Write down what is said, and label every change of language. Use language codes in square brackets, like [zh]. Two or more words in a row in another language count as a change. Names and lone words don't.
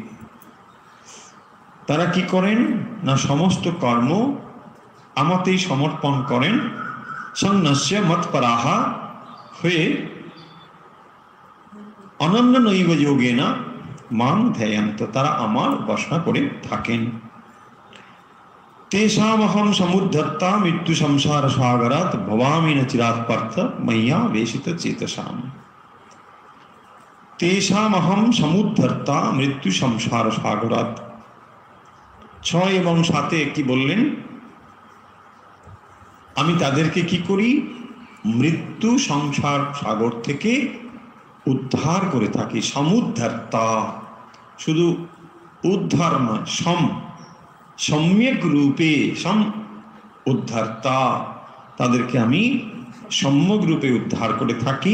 [bn] তারা কি করেন না সমস্ত কর্ম আমাতেই সমর্পণ করেন, [sa] সন্ন্যস্য মৎপরাহ [bn] হয়ে [sa] অনন্যনৈব যোগেন মাং ধ্যায়ন্ত, [bn] তারা আমার উপাসনা করে থাকেন। [sa] तेषामहं समुद्धर्ता मृत्यु संसार सागरात भवामि न चिरात् पार्थ मय्या वेशित चेतसाम। तेषामहं समुद्धर्ता मृत्यु संसार सागरात। [bn] 6 এবং 7 কি বললেন? আমি তাদেরকে কি করি? মৃত্যু সংসার সাগর থেকে উদ্ধার করে থাকি। সমুদ্ধর্তা, শুধু উদ্ধার নয়, সম্যক রূপে, উদ্ধারতা, তাদেরকে আমি সম্যক রূপে উদ্ধার করে থাকি।